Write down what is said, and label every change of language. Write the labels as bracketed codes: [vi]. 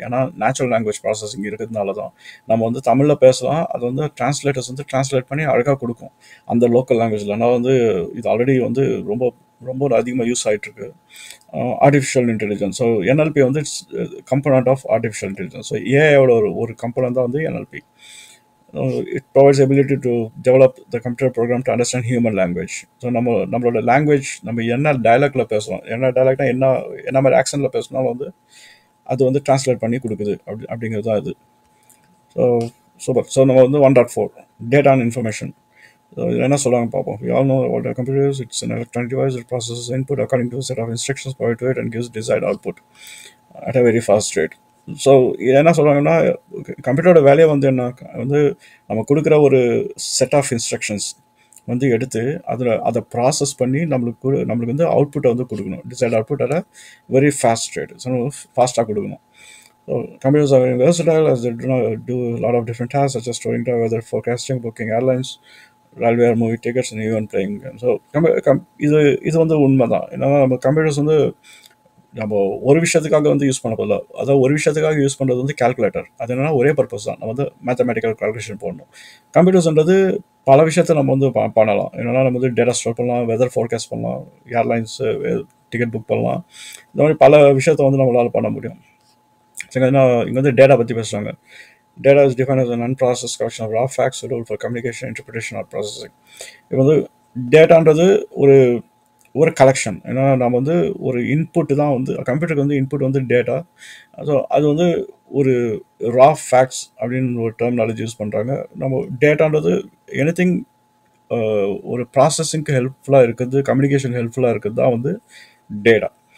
[ta] ஏன்னா natural language processing இருக்கிறதுனால தான் நம்ம வந்து தமிழில் பேசலாம், அது வந்து டிரான்ஸ்லேட்டர்ஸ் வந்து டிரான்ஸ்லேட் பண்ணி அழகாக கொடுக்கும் அந்த லோக்கல் லாங்குவேஜில். ஆனால் வந்து இது ஆல்ரெடி வந்து ரொம்ப ரொம்ப அதிகமாக யூஸ் ஆகிட்டு இருக்கு. Artificial intelligence. ஸோ என்எல்பி வந்து component of artificial intelligence. So ஏஐயோட ஒரு கம்பனண்ட் தான் வந்து NLP. [en] It provides ability to develop the computer program to understand human language. [ta] So நம்மளோட லாங்குவேஜ் நம்ம என்ன டயலாக்டில் பேசுகிறோம், என்ன டயலாக்னா என்ன மாதிரி ஆக்சனில் பேசினாலும் வந்து அது வந்து டிரான்ஸ்லேட் பண்ணி கொடுக்குது அப்படிங்கிறது தான் இது. So super. ஸோ நம்ம வந்து 1.4 டேட்டா அண்ட் இன்ஃபர்மேஷன். என்ன சொல்லுவாங்க பார்ப்போம். [en] We all know about the computers. It's an electronic device that processes input according to a set of instructions provided to it and gives desired output at a very fast rate. [ta] So இது என்ன சொல்கிறாங்கன்னா, கம்ப்யூட்டரோட வேலையை வந்து என்ன வந்து நம்ம கொடுக்குற ஒரு செட் ஆஃப் இன்ஸ்ட்ரக்ஷன்ஸ் வந்து எடுத்து அதை ப்ராசஸ் பண்ணி நம்மளுக்கு வந்து அவுட்புட்டை வந்து கொடுக்கணும். [en] Decide output at very fast rate. [ta] So ஃபாஸ்ட்டாக கொடுக்கணும். [en] So computers are very versatile as they do a lot of different tasks such as storing data, weather forecasting, booking airlines, railway movie tickets, and even playing games. [ta] So இது வந்து உண்மை தான். ஏன்னா நம்ம computers வந்து நம்ம ஒரு விஷயத்துக்காக வந்து யூஸ் பண்ண போதில்ல. அதாவது ஒரு விஷயத்துக்காக யூஸ் பண்ணுறது வந்து கால்குலேட்டர். அது என்னன்னா ஒரே பர்பஸ் தான், நம்ம வந்து மேத்தமெட்டிக்கல் கால்குலேஷன் போடணும். கம்ப்யூட்டர்ஸ்ன்றது பல விஷயத்தை நம்ம வந்து பண்ணலாம். என்னன்னா நம்ம வந்து டேட்டா ஸ்டோர் பண்ணலாம், வெதர் ஃபோர்காஸ்ட் பண்ணலாம், ஏர்லைன்ஸ் டிக்கெட் புக் பண்ணலாம். இந்த மாதிரி பல விஷயத்தை வந்து நம்மளால் பண்ண முடியும். சரிங்க, இங்கே வந்து டேட்டா பற்றி பேசுகிறாங்க. [en] Data is defined as an unprocessed collection of raw facts suitable for communication, interpretation, or processing. [ta] இப்போ வந்து டேட்டான்றது ஒரு கலெக்ஷன். ஏன்னா நம்ம வந்து ஒரு இன்புட் தான் வந்து கம்ப்யூட்டருக்கு வந்து இன்புட் வந்து டேட்டா. ஸோ அது வந்து ஒரு ரா ஃபேக்ட்ஸ் அப்படின்னு ஒரு டெர்மினாலஜி யூஸ் பண்ணுறாங்க. நம்ம டேட்டான்றது எனிதிங் ஒரு ப்ராசஸிங்க்கு ஹெல்ப்ஃபுல்லாக இருக்குது, கம்யூனிகேஷன் ஹெல்ப்ஃபுல்லாக இருக்குது தான் வந்து டேட்டா.